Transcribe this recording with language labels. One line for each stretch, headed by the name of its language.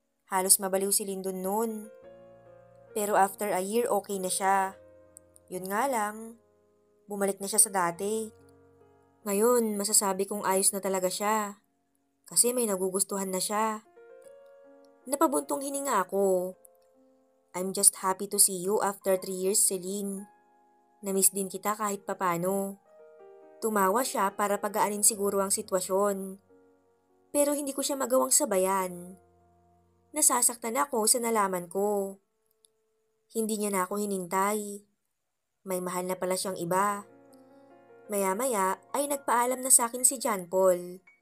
Filipino: Halos mabaliw si Lyndon noon. Pero
English: after a year
Filipino: okay na siya. Yun nga lang, bumalik na siya sa dati. Ngayon, masasabi kong ayos na talaga siya. Kasi may nagugustuhan na siya. Napabuntong hininga ako.
English: I'm just happy to see you after 3 years, Celine.
Filipino: Namiss din kita kahit papano. Tumawa siya para pagaanin siguro ang sitwasyon. Pero hindi ko siya magawang sabayan. Nasasaktan ako sa nalaman ko. Hindi niya na ako hinintay. May mahal na pala siyang iba. Maya-maya ay nagpaalam na sa akin si John Paul.